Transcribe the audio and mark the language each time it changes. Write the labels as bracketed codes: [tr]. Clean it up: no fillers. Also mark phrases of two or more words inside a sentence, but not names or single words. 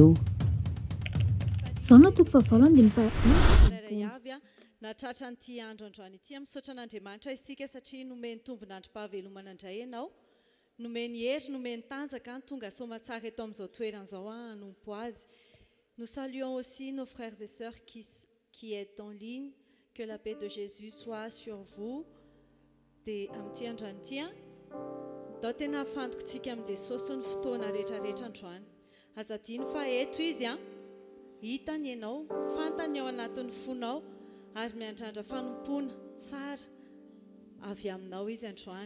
[mg] Zao no toko fahavalo dia fa avy natratra an'ity andro androany ity misaotra an'Andriamanitra isika satria nomeny tombon'androm-pahavelomana indray ianao, nomeny hery, nomeny tanjaka, tonga somatsara eto amin'izao toerana izao hanompo azy. [fr] Nous saluons aussi nos frères et sœurs qui est en ligne. Que la paix de Jésus soit sur vous. [mg] Dia amin'ity androany ity dao tena afantokontsika amin'ny Jesosy ny fotoana rehetrarehetra androany. Azadiny fa eto izy hitany ianao, fantany ao anatin'ny fonao ary miandrandra fanompona tsara avy aminao izy androany.